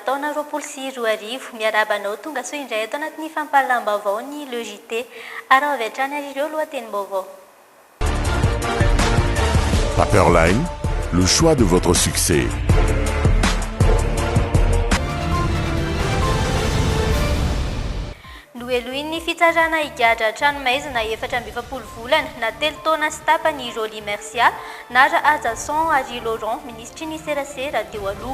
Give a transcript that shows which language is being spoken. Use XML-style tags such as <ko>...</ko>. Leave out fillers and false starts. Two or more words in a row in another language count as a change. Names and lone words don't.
<mg>taona 2024 miarabanao tonga soa indray ato anatin'ny fampahalam-baovao ny</mg> <fr>le JT</fr> <mg>ara avy hatrany ary ireo lohatenim-baovao. Paperline,</mg> <fr>le choix de votre succès.</fr> <mg>Noelohin'ny fitsarana higadra tranomaizina 7 volana na 3 taona sy tapany Roly Mercia nara Ajason ary Laurent ministry ny serasera teo aloha.</mg>